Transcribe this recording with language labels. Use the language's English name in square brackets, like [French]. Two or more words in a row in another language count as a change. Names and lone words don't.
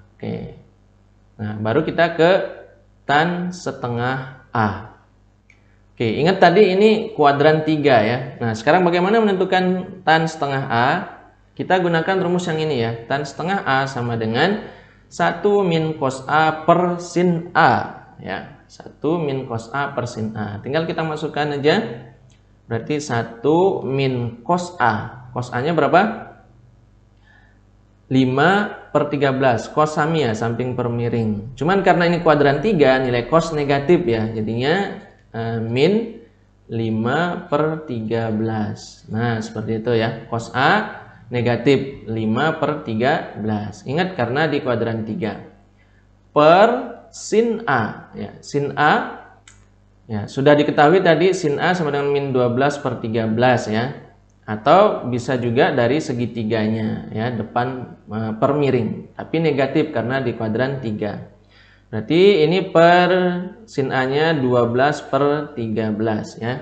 [Indonesian] Oke. Nah, baru kita ke tan setengah A. Oke, ingat tadi ini kuadran 3 ya. Nah, sekarang bagaimana menentukan tan setengah A? Kita gunakan rumus yang ini ya. Tan setengah A sama dengan 1 min cos A per sin A ya. 1 min cos A per sin A. Tinggal kita masukkan aja. Berarti 1 min cos A. Cos A-nya berapa? 5 per 13. Cos sami ya, samping per miring. Cuman karena ini kuadran 3, nilai cos negatif ya. Jadinya min 5 per 13. Nah, seperti itu ya. Cos A negatif 5 per 13. Ingat karena di kuadran 3. Per sin A. Ya, sin A ya, sudah diketahui tadi sin A sama dengan min 12 per 13 ya. Atau bisa juga dari segitiganya ya, depan per miring. Tapi negatif karena di kuadran 3. Berarti ini per sin A-nya 12 per 13 ya.